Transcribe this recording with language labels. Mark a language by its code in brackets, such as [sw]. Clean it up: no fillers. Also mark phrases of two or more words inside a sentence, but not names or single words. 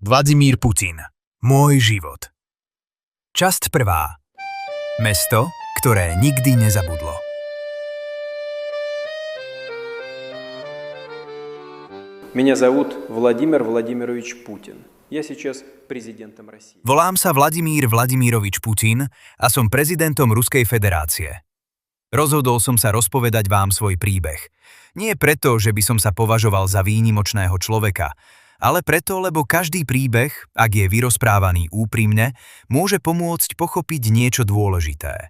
[sk] Vladimír Putin. Môj život. Časť 1. Mesto, ktoré nikdy nezabudlo. [ru] Меня зовут Владимир Владимирович Путин. Я сейчас президентом России. [sk] Volám sa Vladimír Vladimirovič Putin a som prezidentom Ruskej federácie. Rozhodol som sa rozpovedať vám svoj príbeh. Nie preto, že by som sa považoval za výnimočného človeka, ale preto, lebo každý príbeh, ak je vyrozprávaný úprimne, môže pomôcť pochopiť niečo dôležité.